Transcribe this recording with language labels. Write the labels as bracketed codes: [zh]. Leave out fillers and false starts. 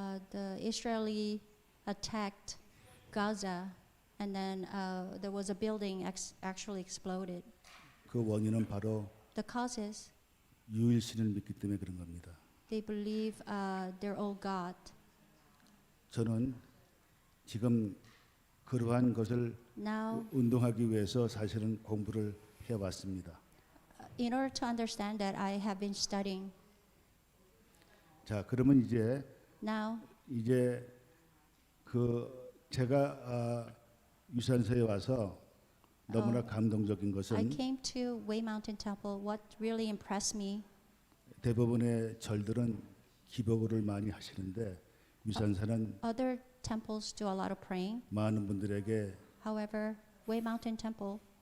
[en] The Israeli attacked Gaza, and then there was a building actually exploded. [ko] 그 원인은 바로 [en] The causes, [ko] 유일신을 믿기 때문에 그런 겁니다. [en] they believe their own God. [ko] 저는 지금 그러한 것을 [en] Now, [ko] 운동하기 위해서 사실은 공부를 해왔습니다. [en] in order to understand that, I have been studying. [ko] 자, 그러면 [en] Now, [ko] 이제 그 제가 유산소에 와서 너무나 감동적인 [en] I [ko] 것은 [en] came to Wei Mountain Temple. What really impressed me, [ko] 대부분의 절들은 기도를 많이 하시는데 유산소는 [en] other temples do a lot of praying. [ko] 많은 분들에게 [en] However, Wei Mountain Temple